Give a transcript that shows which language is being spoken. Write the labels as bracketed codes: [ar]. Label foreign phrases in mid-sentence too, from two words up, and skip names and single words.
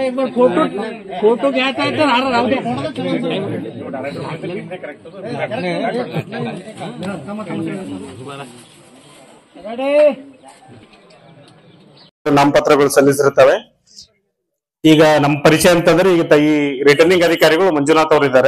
[hi] एक बार [mr] फोटो घ्यायचा आहे तर हार राहू द्या। [kn] ನಾಮಪತ್ರಗಳು ಸಲ್ಲಿಸಿರುತ್ತವೆ। ಈಗ ನಮ್ಮ ಪರಿಚಯ ಅಂತಂದ್ರೆ ಈಗ ಈ ರಿಟರ್ನಿಂಗ್ ಅಧಿಕಾರಿಗಳು ಮಂಜುನಾಥ್ ಅವರು ಇದ್ದಾರೆ।